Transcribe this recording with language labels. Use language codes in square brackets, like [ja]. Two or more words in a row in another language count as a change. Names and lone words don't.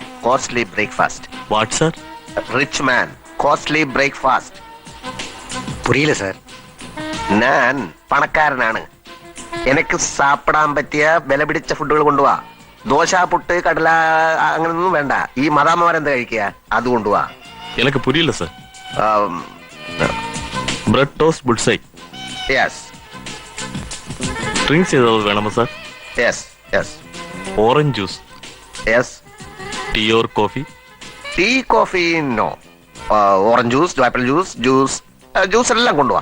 [en] costly breakfast. What, sir? Rich man, costly breakfast. [ml] പുരിയില്ല സാർ. ഞാൻ പണക്കാരനാണ്. എനിക്ക് സാപ്പിടാൻ പറ്റിയ വില പിടിച്ച ഫുഡുകൾ കൊണ്ടുപോവാ. ദോശ, പുട്ട്, കടല അങ്ങനൊന്നും വേണ്ട. ഈ മദാമ്മമാരെന്താ കഴിക്കുക, അത് കൊണ്ടുപോവാ. [ta] எனக்கு புரியல சார். [en] bread toast bull's eye. യെസ് [ta] ட்ரிங்க்ஸ் ஏதாவது வேணுமா சார்? [en] yes yes orange juice. യെസ്. tea or coffee? tea, coffee no. orange juice, apple juice, juice [ml] എല്ലാം കൊണ്ടുപോവാ.